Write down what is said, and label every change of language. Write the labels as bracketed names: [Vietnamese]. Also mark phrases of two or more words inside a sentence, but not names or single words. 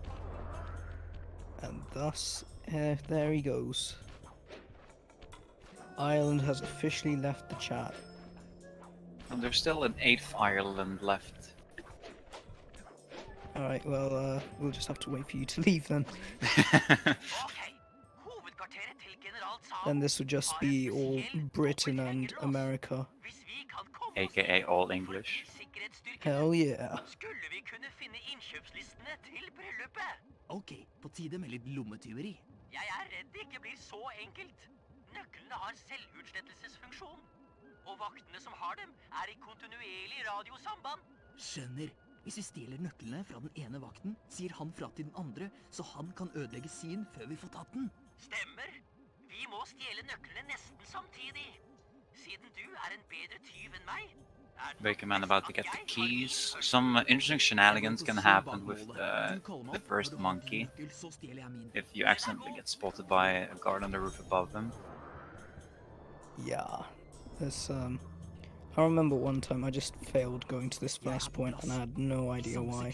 [English] And thus, there he goes. Ireland has officially left the chat. And there's still an 8th Ireland left. Alright, well, we'll just have to wait for you to leave then. [Norwegian] Hovedkvarteret til general Tsao. [English] Then this would just be all Britain and America. [Norwegian] Hvis vi kan komme [English] AKA all English. [Norwegian] til sikkerhetsstyrkene, [English] Hell yeah. [Norwegian] skulle vi kunne finne innkjøpslistene til bryllupet. Ok, på tide med litt lommetyveri. Jeg redd det ikke blir så enkelt. Nøklene har selvutslettelsesfunksjon. Og vaktene som har dem, i kontinuerlig radiosamband. Skjønner. Hvis vi stjeler nøklene fra den ene vakten, sier han fra til den andre, så han kan ødelegge sin før vi får tatt den. Stemmer. Vi må stjele nøklene nesten samtidig. Siden du en bedre tyv enn meg, [English] Wake man about to get the keys. Some interesting shenanigans can happen with the first monkey if you accidentally get spotted by a guard on the roof above him. Yeah. This, I remember one time I just failed going to this first point and I had no idea why.